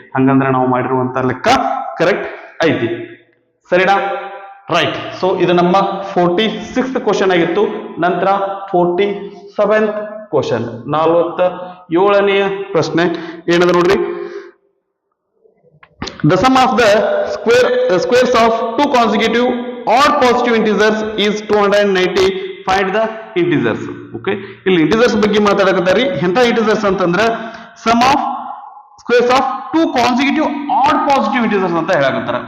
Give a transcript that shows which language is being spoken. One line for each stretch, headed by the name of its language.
Kannada: ಹಂಗಂದ್ರೆ ನಾವು ಮಾಡಿರುವಂತ ಲೆಕ್ಕ ಕರೆಕ್ಟ್ ಐತಿ. ಸರಿನಾ? ರೈಟ್. ಸೊ ಇದು ನಮ್ಮ 46th ಕ್ವಶನ್ ಆಗಿತ್ತು. ನಂತರ 47th ಕ್ವಶನ್, 47ನೇ ಪ್ರಶ್ನೆ ಏನದ ನೋಡ್ರಿ.
English: The sum of the squares of two consecutive odd positive integers is 290. Find the integers.
Kannada: Okay, ಇಲ್ಲಿ integers ಬಗ್ಗೆ ಮಾತಾಡಕತ್ತಾರಿ. ಎಂತ integers ಅಂತಂದ್ರೆ
English: sum of squares of two consecutive odd positive integers
Kannada: ಅಂತ ಹೇಳಕತ್ತಾರ.